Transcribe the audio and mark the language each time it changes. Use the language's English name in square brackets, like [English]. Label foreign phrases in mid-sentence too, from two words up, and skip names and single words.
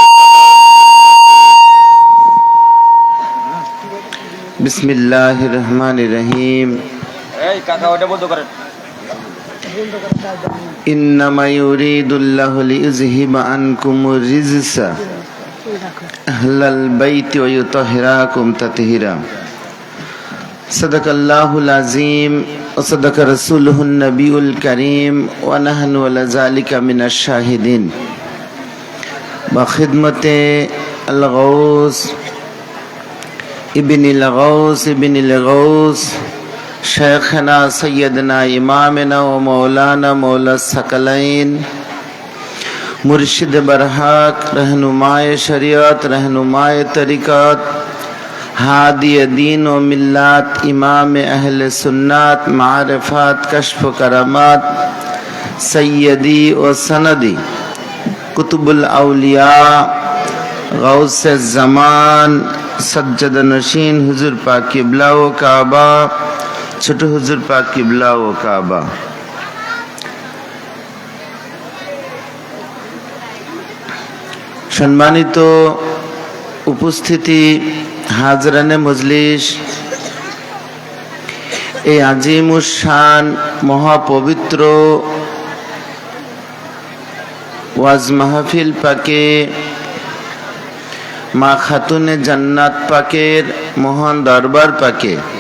[Arabic] بسم الله الرحمن الرحيم إنما يريد الله ليذهب عنكم الرجس أهل البيت ويطهركم تطهيرا. صدق الله العظيم وصدق رسوله النبي الكريم ونحن على ذلك من الشاهدين. [Urdu] بخدمتِ [Arabic] الغوث ابن الغوث شيخنا سيدنا إمامنا ومولانا مولى الثقلين [Urdu] مرشدِ برحق رہنمائے شریعت رہنمائے طریقت ہادی دین و ملت امام اہلِ سنت معرفت کشف کرامات سیدی و سندی قطب الاولیاء غوثِ زمان سجادہ نشین حضور پاک قبلہ و کعبہ, [Bangla] ছোট হুজুর পাক কিবলা ও কাবা। সম্মানিত উপস্থিতি, হাজরানে মজলিস, এই আজিমুস শান মহাপবিত্র ওয়াজ মাহফিল পাকে মা খাতুনে জান্নাত পাকের মহান দরবার পাকে